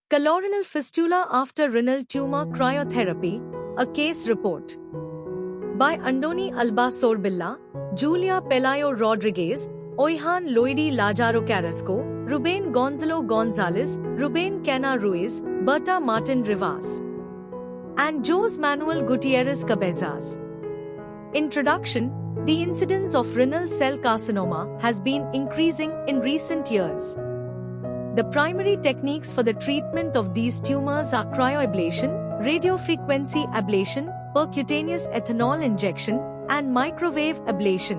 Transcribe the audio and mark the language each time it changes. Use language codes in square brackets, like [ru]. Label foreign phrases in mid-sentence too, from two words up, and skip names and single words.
[en] Colorenal fistula after renal tumor cryotherapy, a case report. By Andoni Alba Sorbilla, Julia Pelayo Rodriguez, Oihan Loidi Lajaro Carrasco, Ruben Gonzalo Gonzalez, Ruben Cana Ruiz, Berta Martin Rivas, and Jose Manuel Gutierrez Cabezas. Introduction. The incidence of renal cell carcinoma has been increasing in recent years. The primary techniques for the treatment of these tumors are cryoablation, radiofrequency ablation, percutaneous ethanol injection, and microwave ablation.